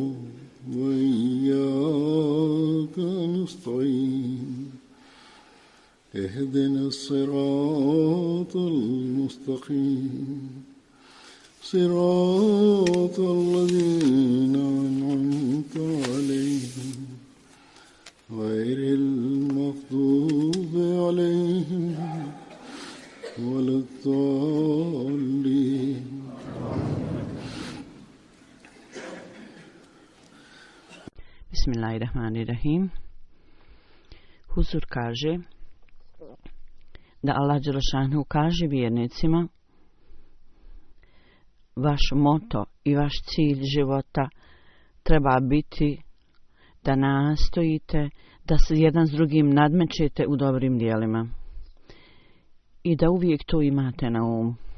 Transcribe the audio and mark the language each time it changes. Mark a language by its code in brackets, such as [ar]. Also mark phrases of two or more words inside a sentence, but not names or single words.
[ar] وإياك نستعين اهدنا الصراط المستقيم صراط الذين أنعمت عليهم غير المغضوب عليهم ولا الضالين. Bismillahirrahmanirrahim. [bs] Huzur kaže da Allah dželešanu kaže vjernicima: vaš moto i vaš cilj života treba biti da nastojite da se jedan s drugim nadmećete u dobrim djelima i da uvijek to imate na umu.